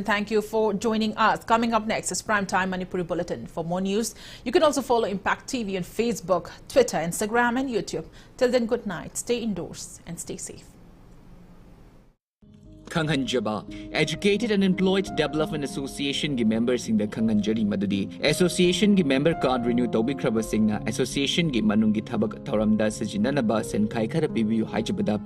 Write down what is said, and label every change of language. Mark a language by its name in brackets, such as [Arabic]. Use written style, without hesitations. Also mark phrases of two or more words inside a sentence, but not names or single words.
[English] Thank you for joining us. Coming up next is Primetime Manipuri Bulletin. For more news, you can also follow Impact TV on Facebook, Twitter, Instagram and YouTube. Till then, good night. Stay indoors and stay safe. [Manipuri] Khanghanjaba, Educated and Employed Development Association gi members sing the Khanghanjari Madudi, Association gi [English] member card renew [Manipuri] Tobikraba Singna, Association gi Manungi Tabak Toramda Sajinanaba Sen Kaikara Bibu Hajabada